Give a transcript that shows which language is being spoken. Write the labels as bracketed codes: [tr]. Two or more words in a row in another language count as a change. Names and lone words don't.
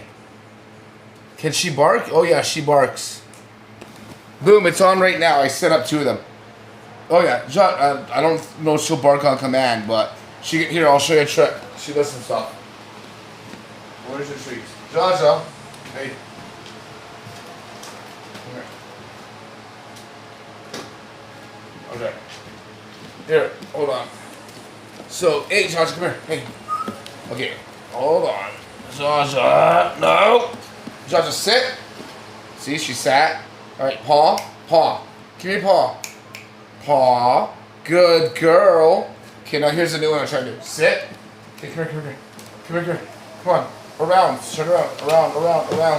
[en] Can she bark? Oh yeah, she barks. Boom, it's on right now. I set up 2 of them. Oh yeah, I don't know if she'll bark on command, but here, I'll show you a trick. She does some stuff. Where's your treats? Zsa Zsa. Hey. Come here. Okay. Here, hold on. So, hey, Zsa Zsa, come here. Hey. Okay, hold on. Zsa Zsa, no. Zsa Zsa, sit. See, she sat. All right, paw, paw. Give me paw. Paw. Good girl. Okay, now here's the new one I'm trying to do. Sit. Okay, come here, come here. Come here, come here. Come on. Around. Turn around. Around.